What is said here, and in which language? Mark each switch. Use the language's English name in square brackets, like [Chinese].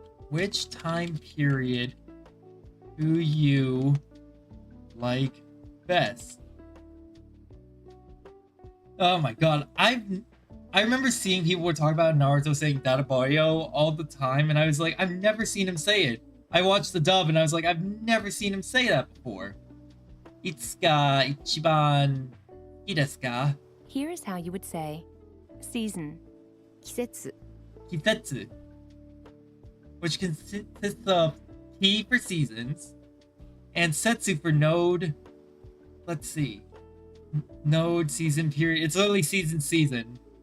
[English] Which time period do you like best? Oh my god, I remember seeing people were talking about Naruto saying Dadabayo all the time, and I was like, I've never seen him say it. I watched the dub, and I was like, I've never seen him say that before. [Japanese] いつが一番好きですか? [English] Here's how you would say, season. [Japanese] 季節 [English] Kitetsu, which consists of ki for seasons and setsu for node. Let's see. Node, season, period. It's literally season.